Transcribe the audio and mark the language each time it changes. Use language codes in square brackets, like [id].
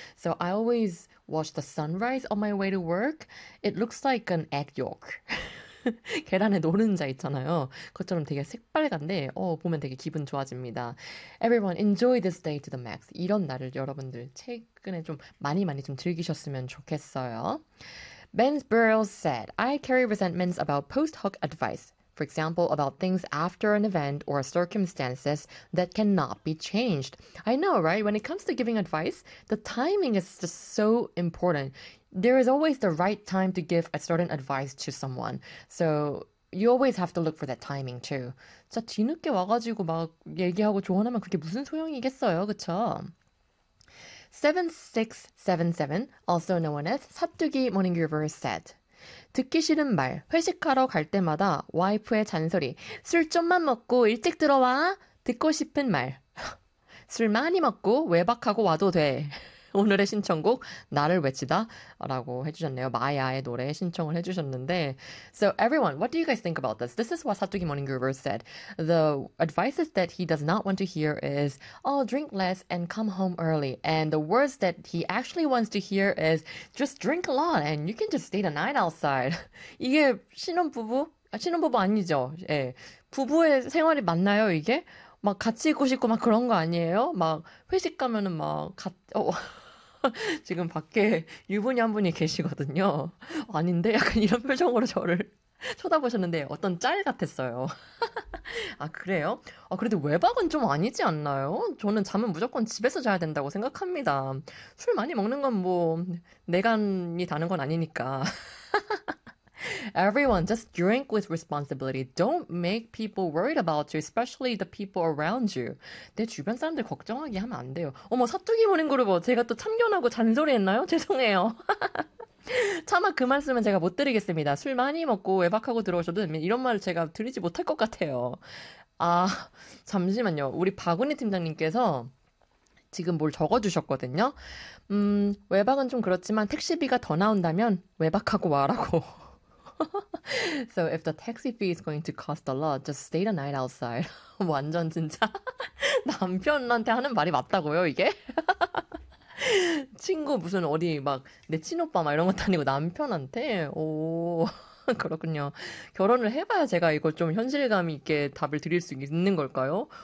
[en] So I always watch the sunrise on my way to work. It looks like an egg yolk. [ko] 계란의 노른자 있잖아요. 그것처럼 되게 새빨간데, 보면 되게 기분 좋아집니다. [en] Everyone, enjoy this day to the max. [ko] 이런 날을 여러분들 최근에 좀 많이 많이 좀 즐기셨으면 좋겠어요. [en] Ben's Burrell said, I carry resentments about post-hoc advice. For example, about things after an event or circumstances that cannot be changed. I know, right? When it comes to giving advice, the timing is just so important. There is always the right time to give a certain advice to someone. So you always have to look for that timing too. [ko] 진짜 뒤늦게 와가지고 막 얘기하고 조언하면 그게 무슨 소용이겠어요, 그쵸? [en] 7677, also known as 사뚜기 모닝 유버 said. [ko] 듣기 싫은 말, 회식하러 갈 때마다 와이프의 잔소리, 술 좀만 먹고 일찍 들어와. 듣고 싶은 말, 술 많이 먹고 외박하고 와도 돼. 오늘의 신청곡, 나를 외치다라고 해주셨네요. 마야의 노래 신청을 해주셨는데. [en] So everyone, what do you guys think about this? This is what 사뚜기 모닝 유버 said. The advices that he does not want to hear is, oh, drink less and come home early. And the words that he actually wants to hear is, just drink a lot and you can just stay the night outside. [ko] 이게 신혼부부? 신혼부부 아니죠? 예, 부부의 생활이 맞나요, 이게? 막 같이 있고 싶고 막 그런 거 아니에요? 막 회식 가면은 막 지금 밖에 유부녀 한 분이 계시거든요. 아닌데? 약간 이런 표정으로 저를 쳐다보셨는데 어떤 짤 같았어요. 아, 그래요? 아, 그래도 외박은 좀 아니지 않나요? 저는 잠은 무조건 집에서 자야 된다고 생각합니다. 술 많이 먹는 건뭐 내간이 다는 건 아니니까. [en] Everyone, just drink with responsibility. Don't make people worried about you, especially the people around you. [ko] 내 주변 사람들 걱정하게 하면 안 돼요. 어머, 사투기 모닝 그룹, 제가 또 참견하고 잔소리했나요? 죄송해요. 차마 그 말씀은 제가 못 드리겠습니다. 술 많이 먹고 외박하고 들어오셔도 됩니다. 이런 말을 제가 드리지 못할 것 같아요. 아, 잠시만요. 우리 박은희 팀장님께서 지금 뭘 적어주셨거든요. 외박은 좀 그렇지만 택시비가 더 나온다면 외박하고 와라고. [en] So if the taxi fee is going to cost a lot, just stay the night outside. [ko] 완전 진짜 남편한테 하는 말이 맞다고요, 이게? 친구 무슨 어디 막내 친오빠 막 이런 것도 아니고 남편한테? 오, 그렇군요. 결혼을 해봐야 제가 이걸 좀 현실감 있게 답을 드릴 수 있는 걸까요?